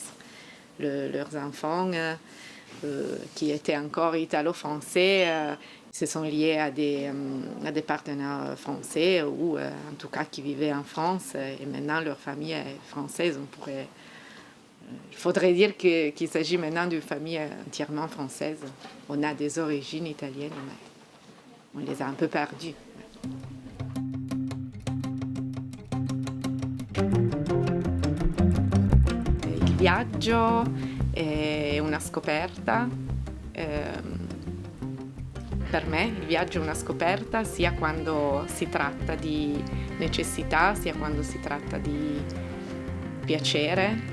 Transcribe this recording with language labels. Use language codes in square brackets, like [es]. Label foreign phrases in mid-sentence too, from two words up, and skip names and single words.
[fr] Leurs enfants, qui étaient encore italo-français, se sont liés à des partenaires français, ou en tout cas qui vivaient en France, et maintenant leur famille est française. Il faudrait dire qu'il s'agit maintenant d'une famille entièrement française. On a des origines italiennes, mais on les a un peu perdues. [it] Il viaggio è una scoperta. Per me il viaggio è una scoperta sia quando si tratta di necessità, sia quando si tratta di piacere.